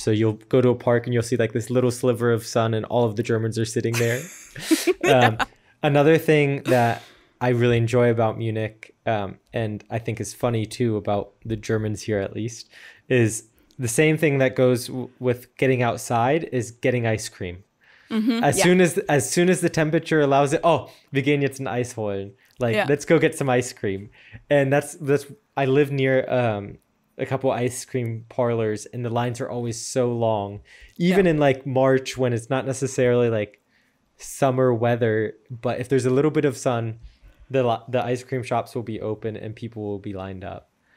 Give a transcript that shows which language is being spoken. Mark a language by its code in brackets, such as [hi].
[en] So you'll go to a park and you'll see like this little sliver of sun and all of the Germans are sitting there. Another thing that I really enjoy about Munich, and I think is funny too about the Germans here at least, is the same thing that goes with getting outside is getting ice cream. As soon as the temperature allows it, [de] wir gehen jetzt ein Eis holen. [en] Like, let's go get some ice cream. And that's I live near a couple ice cream parlors, and the lines are always so long. Even in like March when it's not necessarily like summer weather, but if there's a little bit of sun, the ice cream shops will be open and people will be lined up.